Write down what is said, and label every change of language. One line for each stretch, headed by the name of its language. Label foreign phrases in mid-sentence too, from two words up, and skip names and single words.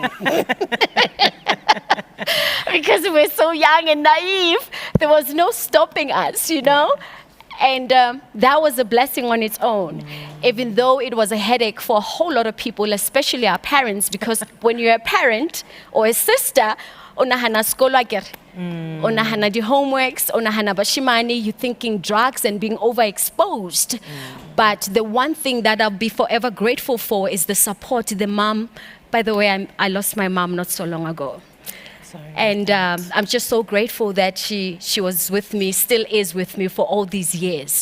English: Because we're so young and naive. There was no stopping us, you know? And that was a blessing on its own, even though it was a headache for a whole lot of people, especially our parents, because when you're a parent or a sister,
Southern Sotho: onahana skolo akere.
English: Onahana the homeworks,
Southern Sotho: onahana bashimani,
English: you're thinking drugs and being overexposed. But the one thing that I'll be forever grateful for is the support, the mom. By the way, I lost my mom not so long ago. Sorry. And I'm just so grateful that she was with me, still is with me for all these years.